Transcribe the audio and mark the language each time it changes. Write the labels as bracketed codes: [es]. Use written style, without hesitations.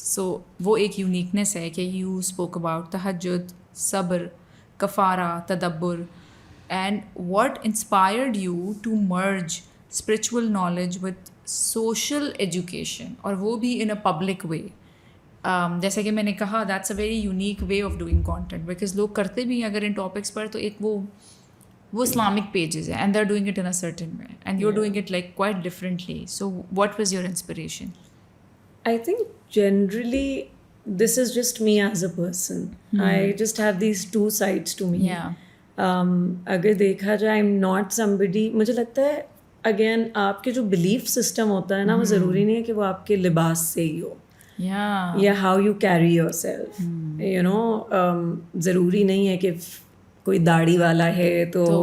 [ur] سو وہ ایک یونیکنیس ہے کہ [en] you spoke about تہجد, صبر, کفارہ, تدبر, and what inspired you to merge spiritual knowledge with social education, [ur] اور وہ بھی [en] In a public way. [ur] جیسے کہ میں نے کہا [en] that's a very unique way of doing content, because [ur] لوگ کرتے بھی ہیں اگر ان ٹاپکس پر تو ایک وہ اسلامک پیجز ہیں, [en] And they are doing it in a certain way, and you are doing it like quite differently. So what was your inspiration? I think generally this is just me as a person. I just have these two sides to me. [ur] اگر دیکھا جائے [en] I'm not somebody, [ur] مجھے لگتا ہے again آپ کے جو belief system ہوتا ہے نا وہ ضروری نہیں ہے کہ وہ آپ کے لباس سے ہی ہو, یا [en] How you carry yourself. [ur] You know ضروری نہیں ہے کہ کوئی داڑھی والا ہے تو